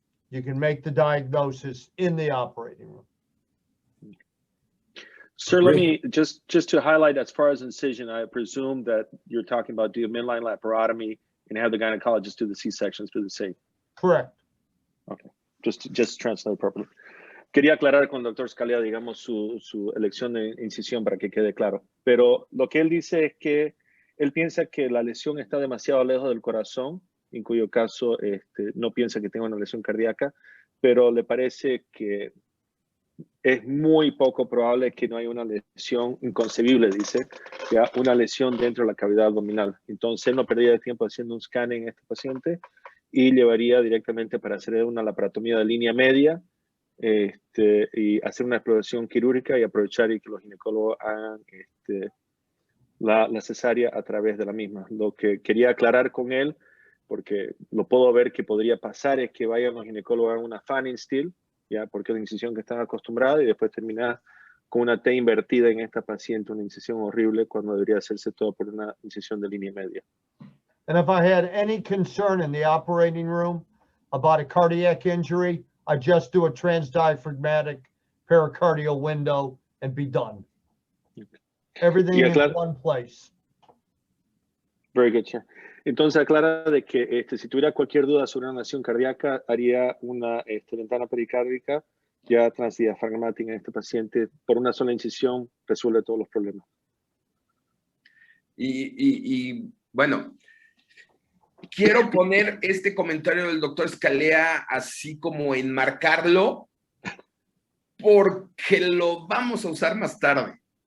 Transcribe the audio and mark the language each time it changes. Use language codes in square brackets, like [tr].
[en] You can make the diagnosis in the operating room. Sir, let me just to highlight, as far as incision, I presume that you're talking about do a midline laparotomy and have the gynecologist do the C-sections do the same. Correct. Okay, just to translate properly. [es] Quería aclarar con el doctor Scalia, digamos, su elección de incisión para que quede claro. Pero lo que él dice es que él piensa que la lesión está demasiado lejos del corazón, en cuyo caso no piensa que tenga una lesión cardíaca, pero le parece que es muy poco probable que no haya una lesión inconcebible, dice, ya una lesión dentro de la cavidad abdominal. Entonces, él no perdería tiempo haciendo un scanning en este paciente y llevaría directamente para hacer una laparotomía de línea media y hacer una exploración quirúrgica y aprovechar y que los ginecólogos hagan la cesárea a través de la misma. Lo que quería aclarar con él, porque lo puedo ver que podría pasar, es que vayan los ginecólogos a una fanning steel, ya, porque es la incisión que están acostumbrados, y después terminar con una T invertida en esta paciente, una incisión horrible, cuando debería hacerse todo por una incisión de línea media. [en] And if I had any concern in the operating room about a cardiac injury, I just do a transdiaphragmatic pericardial window and be done. Everything in one place. Very good, sir. [es] Entonces aclara de que si tuviera cualquier duda sobre una lesión cardíaca, haría una ventana pericárdica ya transdiafragmática en este paciente. Por una sola incisión resuelve todos los problemas. Y bueno, quiero poner este comentario del doctor Scalia así como enmarcarlo, porque lo vamos a usar más tarde.